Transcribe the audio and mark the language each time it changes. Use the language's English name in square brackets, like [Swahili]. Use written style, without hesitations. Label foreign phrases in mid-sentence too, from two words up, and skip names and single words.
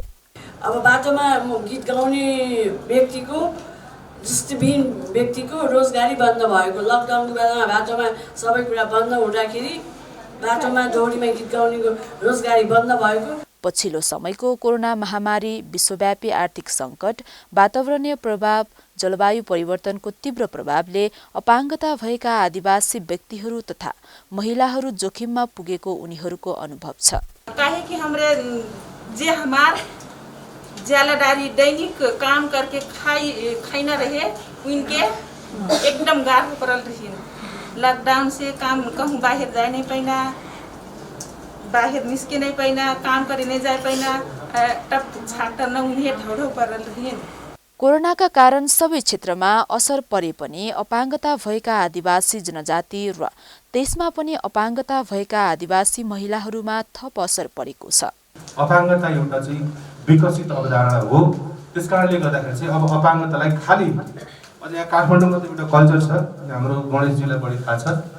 [Nepali] अब बाटोमा गीत गाउने व्यक्तिको, दृष्टिविहीन व्यक्तिको रोजगारी बन्द भएको, लकडाउनको बेलामा बाटोमा सबै कुरा बन्द हुँदाखेरि बाटोमा दौडीमा गीत गाउनेको रोजगारी बन्द भएको। पछिल्लो समयको कोरोना महामारी, विश्वव्यापी आर्थिक सङ्कट, वातावरणीय प्रभाव, जलवायु परिवर्तनको तीव्र प्रभावले अपाङ्गता भएका आदिवासी व्यक्तिहरू तथा महिलाहरू जोखिममा पुगेको उनीहरूको अनुभव छ। [Awadhi] काहे कि हमरे जे हमार ज्यालादारी दैनिक काम करके खाई न रहे, उनके एकदम गाढ़ पड़ल रही। लॉकडाउन से काम कहूँ बाहर जाए नहीं पाइना, बाहर निस्के नहीं पाइना, काम करे नहीं जाए पाइना, टप छाट न उन्हें ढौढौ पड़ल रही। [Nepali] कोरोनाका कारण सबै क्षेत्रमा असर परे पनि अपाङ्गता भएका आदिवासी जनजाति र त्यसमा पनि अपाङ्गता भएका आदिवासी महिलाहरूमा थप असर परेको छ। अपाङ्गता एउटा चाहिँ विकसित अवधारणा हो। त्यसकारणले गर्दाखेरि चाहिँ अब अपाङ्गतालाई खाली यहाँ काठमाडौँमा त एउटा कल्चर छ, हाम्रो गणेशजीलाई बढी थाहा छ।